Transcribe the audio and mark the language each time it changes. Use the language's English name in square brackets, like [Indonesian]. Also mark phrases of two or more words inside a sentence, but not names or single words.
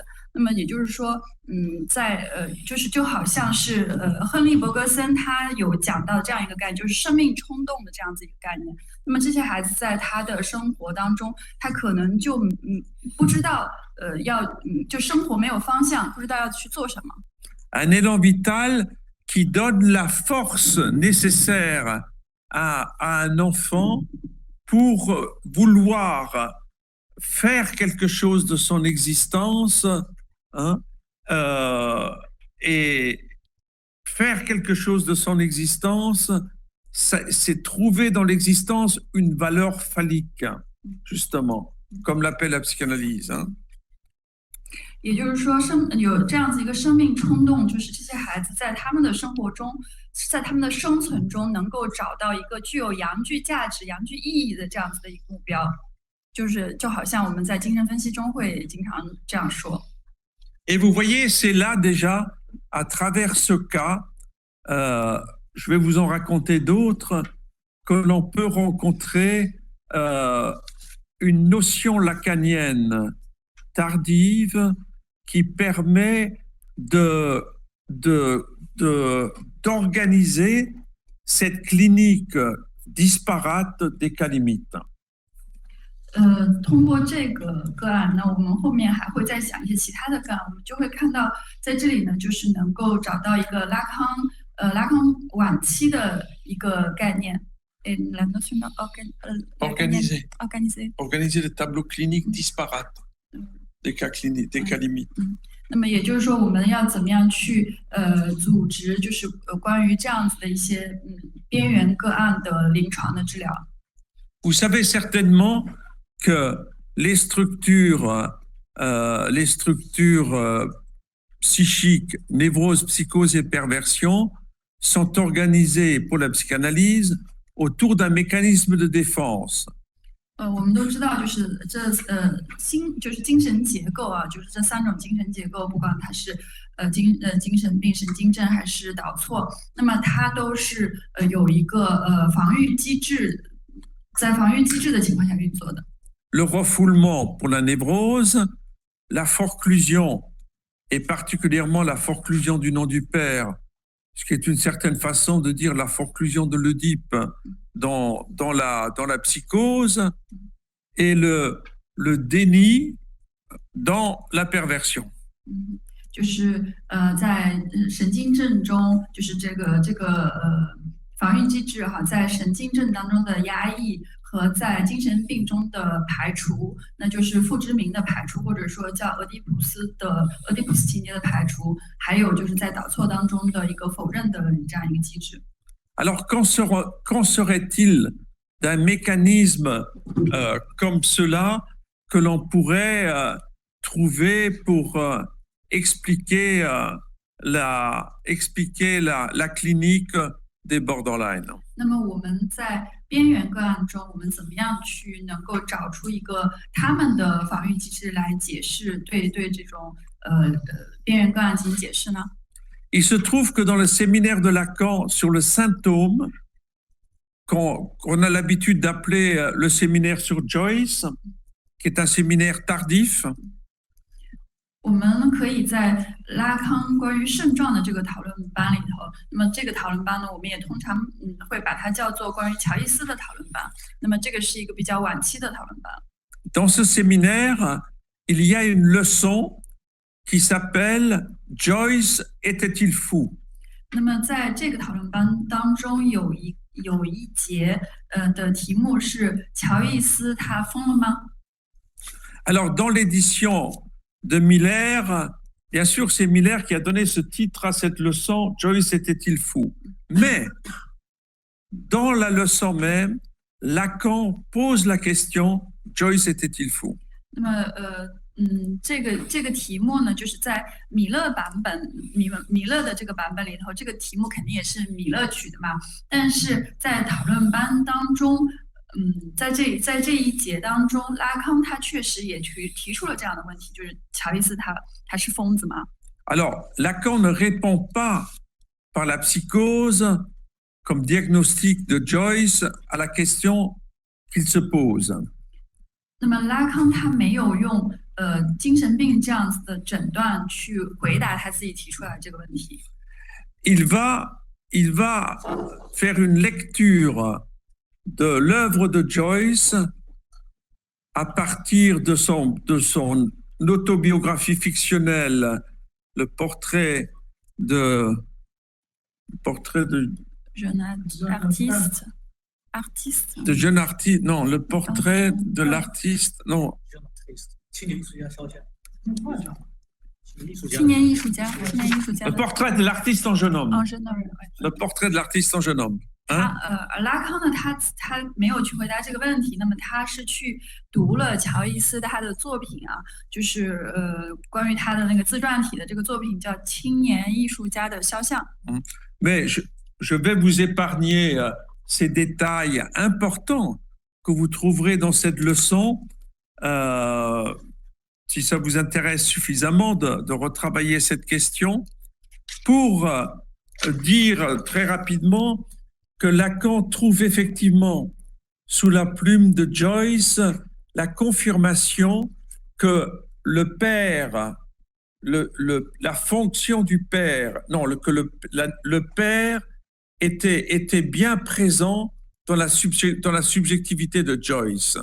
[Chinese] 那么也就是说，就好像是亨利·伯格森他有讲到这样一个概念，就是生命冲动的这样子一个概念。那么这些孩子在他的生活当中，他可能就不知道就生活没有方向，不知道要去做什么。 [French] Un élan vital qui donne la force nécessaire à un enfant pour vouloir faire quelque chose de son existence, hein, et faire quelque chose de son existence, c'est trouver dans l'existence une valeur phallique, justement, comme l'appelle la psychanalyse. Hein. [Chinese] 也就是说，有这样子一个生命冲动，就是这些孩子在他们的生活中，在他们的生存中，能够找到一个具有阳具价值、阳具意义的这样子的一个目标，就好像我们在精神分析中会经常这样说。 [French] Et vous voyez, c'est là déjà, à travers ce cas, je vais vous en raconter d'autres, que l'on peut rencontrer une notion lacanienne tardive qui permet d'organiser cette clinique disparate des cas limites. [Chinese] 通过这个个案呢，我们后面还会再想一些其他的个案，我们就会看到在这里呢，就是能够找到一个拉康晚期的一个概念。 [French] Organiser le tableau clinique disparate des cas cliniques, des cas limites. [Chinese] 那么也就是说，我们要怎么样去组织，就是关于这样子的一些边缘个案的临床的治疗。 [French] Vous savez certainement que les structures psychiques, névrose, psychose et perversion sont organisées pour la psychanalyse autour d'un mécanisme de défense. [Chinese] 我们都知道，就是就是精神结构啊，就是这3种精神结构，不管它是精神病、神经症还是导错，那么它都是有一个防御机制，在防御机制的情况下运作的。 [French] Le refoulement pour la névrose, la forclusion, et particulièrement la forclusion du nom du père, ce qui est une certaine façon de dire la forclusion de l'Oedipe dans la psychose, et le déni dans la perversion. [Chinese] 就是在神经症中，就是这个防御机制哈，在神经症当中的压抑和在精神病中的排除，那就是父之名的排除，或者说叫俄狄浦斯情节的排除，还有就是在导错当中的一个否认的这样一个机制。 [French] Alors, qu'en serait-il d'un mécanisme comme cela que l'on pourrait trouver pour expliquer la clinique des borderline? [Chinese] 那么我们在边缘个案中，我们怎么样去能够找出一个他们的防御机制来解释对这种边缘个案进行解释呢？ [French] Il se trouve que dans le séminaire de Lacan sur le symptôme, qu'on a l'habitude d'appeler le séminaire sur Joyce, qui est un séminaire tardif, [Chinese] 我们可以在拉康关于症状的这个讨论班里头，那么这个讨论班呢，我们也通常会把它叫做关于乔伊斯的讨论班。那么这个是一个比较晚期的讨论班。 [French] Dans ce séminaire, il y a une leçon qui s'appelle Joyce était-il fou? [Chinese] 那么在这个讨论班当中有一节的题目是乔伊斯他疯了吗？ [French] Alors dans l'édition de Miller, bien sûr c'est Miller qui a donné ce titre à cette leçon, Joyce était-il fou? Mais dans la leçon même, Lacan pose la question, Joyce était-il fou? [Chinese] 那么这个题目呢，就是在米勒的这个版本里头，这个题目肯定也是米勒取的嘛。但是在讨论班当中，在这一节当中，拉康他确实也提出了这样的问题，就是乔伊斯他是疯子吗？ [French] Alors Lacan ne répond pas par la psychose comme diagnostic de Joyce à la question qu'il se pose. [Chinese] 那么拉康他没有用精神病这样子的诊断去回答他自己提出来的这个问题。 [French] Il va faire une lecture de l'œuvre de Joyce à partir de son autobiographie fictionnelle, le portrait de jeune artiste. De jeune artiste, non, le portrait de l'artiste, non. [Chinese] 青年艺术家 [French] Le portrait de l'artiste en jeune homme. jeune homme. Le portrait de l'artiste en jeune homme. [Chinese] 拉康呢，他没有去回答这个问题，那么他是去读了乔伊斯他的作品啊，就是关于他的那个自传体的这个作品叫《青年艺术家的肖像》。 [French] Mais je vais vous épargner ces détails importants que vous trouverez dans cette leçon. Si ça vous intéresse suffisamment de retravailler cette question, pour dire très rapidement que Lacan trouve effectivement sous la plume de Joyce la confirmation que le père la fonction du père, non, le père était bien présent dans la subjectivité de Joyce.